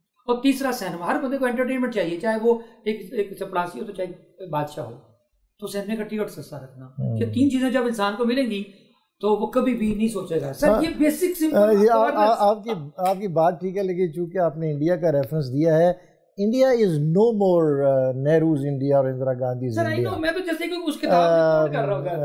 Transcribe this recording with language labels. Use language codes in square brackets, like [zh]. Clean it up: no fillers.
[ur] اور تیسرا سینما, ہر بندے کو انٹرٹینمنٹ چاہیے, چاہے وہ ایک چپڑاسی ہو تو چاہے بادشاہ ہو, تو سینما کا ٹکٹ سستا رکھنا. یہ 3 چیزیں جب انسان کو ملیں گی تو وہ کبھی بھی نہیں سوچے گا. سر یہ بیسک آپ کی بات ٹھیک ہے, لیکن چونکہ آپ نے انڈیا کا ریفرنس دیا ہے, [en] India is no more Nehru's India or Indira Gandhi's Sir, India. I know, [ur] میں تو جیسے کہ اس کتاب میں کوٹ کر رہا ہوں